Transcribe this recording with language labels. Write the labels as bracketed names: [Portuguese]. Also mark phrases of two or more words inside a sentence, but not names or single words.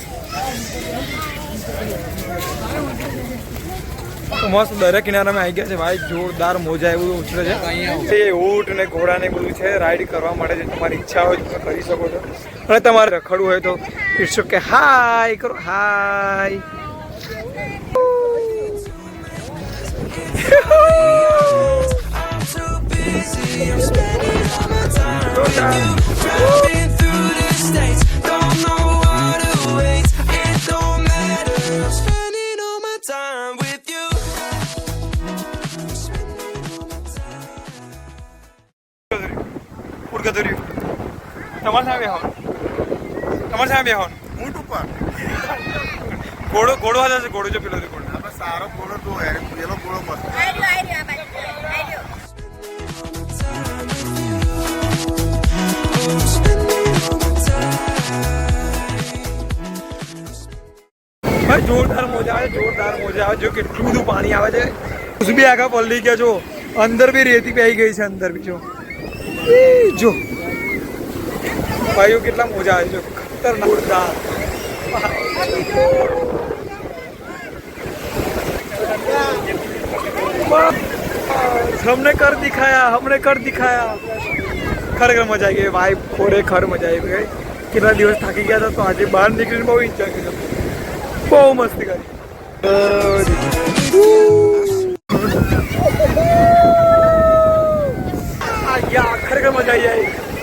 [Gujarati] તો મસ્ત દરિયા કિનારામાં આવી ગયા છે ભાઈ. જોરદાર મોજા એવું ઉછળે છે. એ ઊંટ ને ઘોડા ને બધું છે, રાઈડ કરવા માટે છે. તમારી ઈચ્છા હોય તો તમે કરી શકો છો. અને તમારે રખડવું હોય તો [English] it's okay. [Gujarati] હાય કરો, હાય. [English] I'm too busy. I'm spending all my time with you. Driving through the states, don't know what awaits. It don't matter. I'm spending all my time with you. I'm spending all my time. [Gujarati] ઉડકતર્યું તમારે સામે બેહવાનું, તમારે સામે બેહવાનું ઊંટ ઉપર ઘોડો હાજર છે. ઘોડો જો પેલો ઘોડો આપણે સારો ઘોડો તો પેલો ઘોડો મસ્ત. આઈ રહ્યો આ બાજુ. [English] I'm spending all my time. [Gujarati] ભાઈ જોરદાર મજા આવે, જોરદાર મજા આવે. જો કેટલું બધું પાણી આવે છે. કુછ બી આગળ પલળી ગયા. જો અંદર બી રેતી પહેરી ગઈ છે, અંદર બી. જો ભાઈઓ કેટલા મજા આવે છે. ખતરનાક જોરદાર. [Hindi] हमने कर दिखाया. [Gujarati] ખરેખર મજા આવી ગઈ ભાઈ, ખરેખર મજા આવી ગઈ. કેટલા દિવસ થાકી ગયા હતા તો આજે બહાર નીકળીને બહુ એન્જોય કર્યો, બહુ મસ્તી કરી. ખરેખર મજા આવી જાય.